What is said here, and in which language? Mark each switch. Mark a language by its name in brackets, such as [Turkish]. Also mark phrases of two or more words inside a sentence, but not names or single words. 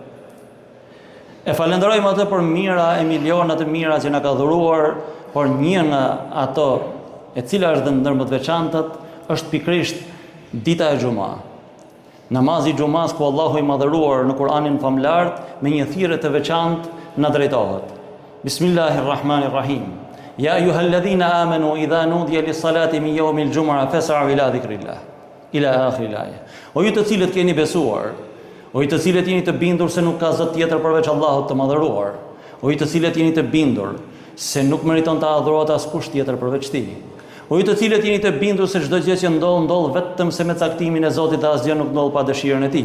[Albanian] E falenderojmë atë për mira e milionat e mira që na ka dhuruar, por një nga ato e cila është ndër më të veçantat është pikërisht dita e xumë. Namazi i xumas ku Allahu i madhëruar në Kur'anin famlart me një thirrje të veçantë na drejtohet. [Arabic] بسم الله الرحمن الرحيم. يا أيها الذين آمنوا إذا نودي للصلاة من يوم الجمعة فاسعوا إلى ذكر الله. إلى آخر الآية. [Albanian] O ju të cilët keni besuar, o ju të cilët jeni të bindur se nuk ka zot tjetër përveç Allahut të madhëruar, o ju të cilët jeni të bindur se nuk meriton të adhurohet askush tjetër përveç tij, o ju të cilët jeni të bindur se çdo gjë që ndodh vetëm se me caktimin e Zotit dhe asgjë nuk ndodh pa dëshirën e tij.